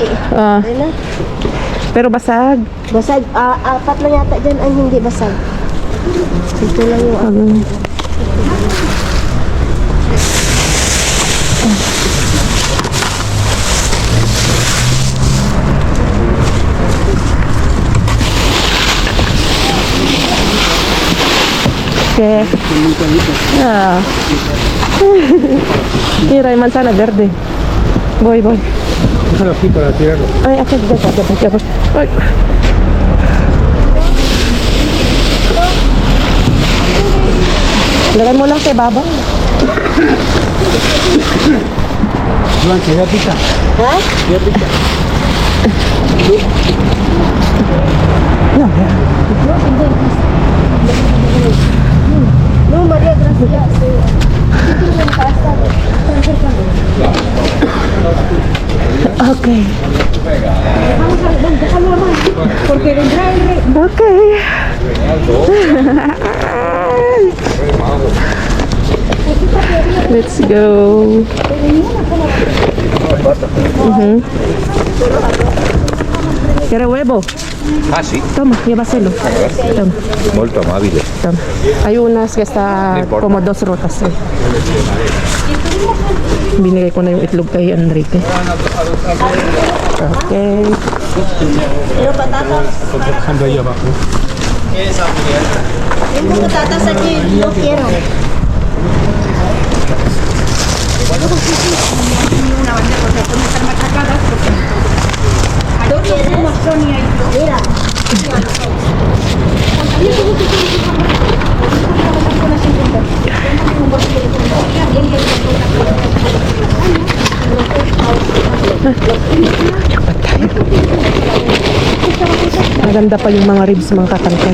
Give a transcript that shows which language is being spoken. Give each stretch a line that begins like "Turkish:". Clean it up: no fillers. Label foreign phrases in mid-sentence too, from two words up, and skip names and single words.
Filipino: Ah, Ayun na. pero basag. Basag. Apat lang yata dyan ang hindi basag. Ito lang yung Okay.
Spanish: Ah. Mira, hay manzana verde. Voy. Déjalo aquí para tirarlo. Ay, aquí, ya.
Filipino: Ay. Lagyan mo lang kay baba.
Spanish: Juan, que ya pica. Ha? Ya pica. No, María, gracias. Okay. Porque vendrá el rey.
English: Okay. Let's go.
Spanish: ¿Quiere huevo? Ah, sí. Toma, llévaselo. Toma,
Italian: Molto amabile.
Spanish: toma. Hay unas que está No importa. como 2 rotas.
Filipino: Binigay ko na yung itlog kay Enrique. Okay.
Spanish: Pero patatas. Dejando ahí abajo. Tengo patatas aquí. No quiero. ¿No quieres? Mira.
Filipino: Maganda pa yung mga ribs, mga kakalkal.